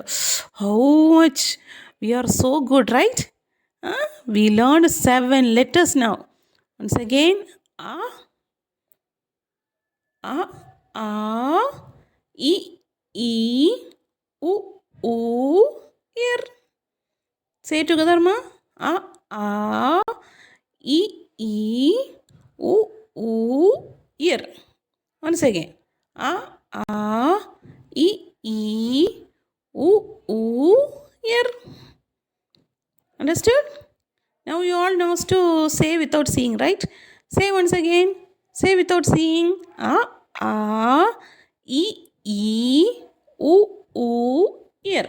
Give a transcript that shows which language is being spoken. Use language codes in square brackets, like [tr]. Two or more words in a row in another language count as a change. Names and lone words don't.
[en] How much we are so good, right? We learned 7 letters now. Once again, a, e, ir. Say together, ma. A, e, ir. Once again, a, e, ir. Understood? Now you all knows to say without seeing, right? Say once again. Say without seeing. A, e, ir.